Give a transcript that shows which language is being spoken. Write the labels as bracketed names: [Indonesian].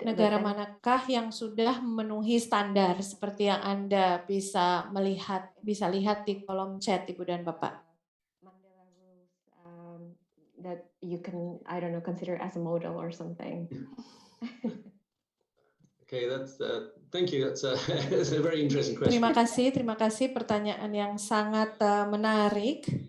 [Indonesian] Negara manakah yang sudah memenuhi standar seperti yang Anda bisa lihat di kolom chat, Ibu dan Bapak? [English] Mandela rules that you can, I don't know, consider as a model or something. Okay, thank you. That's a very interesting question. [Indonesian] Terima kasih pertanyaan yang sangat menarik.